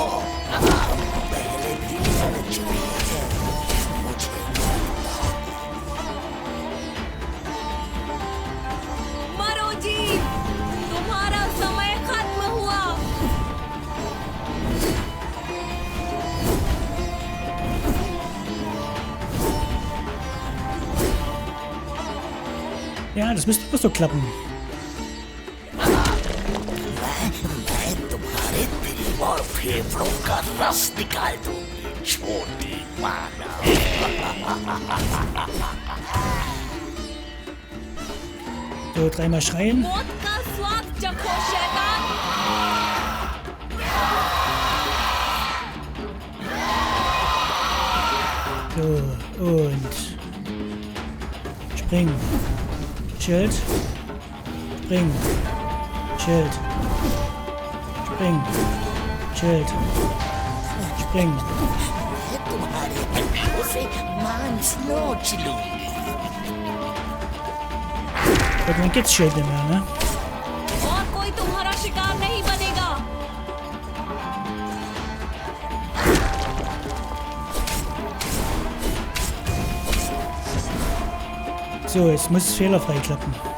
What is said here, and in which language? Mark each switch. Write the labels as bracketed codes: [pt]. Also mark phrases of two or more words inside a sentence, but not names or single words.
[hi] पहले भी लड़ चुके हैं, मुझे मरो जीव, तुम्हारा समय खत्म हुआ। [de] Ja, das müsste auch so klappen. [hi] मैं तुम्हारे दिल और फेफड़ों का रस निकाल दूंगी, छोटी मानव। [de] So, dreimal schreien. [hi] मौत का स्वाद चखो शैतान। [de] So, und springen. Schild. Springen. Schild. Springen. Schild. Springen. [hi] मैं तुम्हारे हड्डियों से मांस नोच लूंगी। [de] Und dann geht's Schild nicht mehr, ne? [hi] और कोई तुम्हारा शिकार नहीं बनेगा। [de] So, jetzt muss es fehlerfrei klappen.